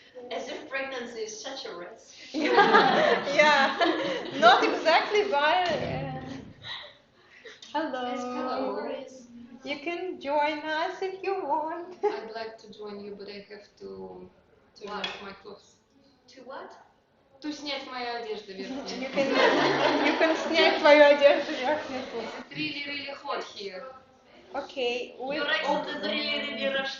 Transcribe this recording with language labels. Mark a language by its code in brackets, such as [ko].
[en] As if pregnancy is such a rest. Yeah, not exactly, but hello. Hello. You can join us if you want. I'd like to join you, but I have to turn off my clothes. To what? [ru] To снять мою одежду верхнюю. [en] You can [ru] снять твою одежду верхнюю. [en] It's really, really hot here. Okay, Your accent is really, really Russian.